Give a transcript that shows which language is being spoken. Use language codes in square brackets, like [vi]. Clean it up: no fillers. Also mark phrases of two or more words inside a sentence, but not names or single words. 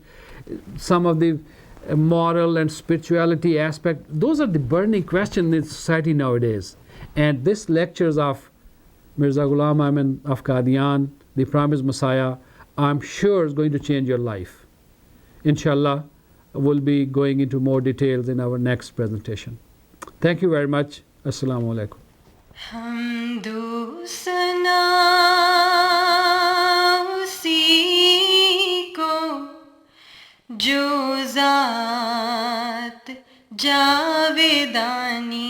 [en] Some of the moral and spirituality aspect, those are the burning questions in society nowadays. And this lectures of Mirza Ghulam Ahmad of Qadian, the promised Messiah, I'm sure is going to change your life. Inshallah, we'll be going into more details in our next presentation. Thank you very much. [ar] السلام عليكم. [ur] حمدو ثنا اسی کو جو ذات جاوداں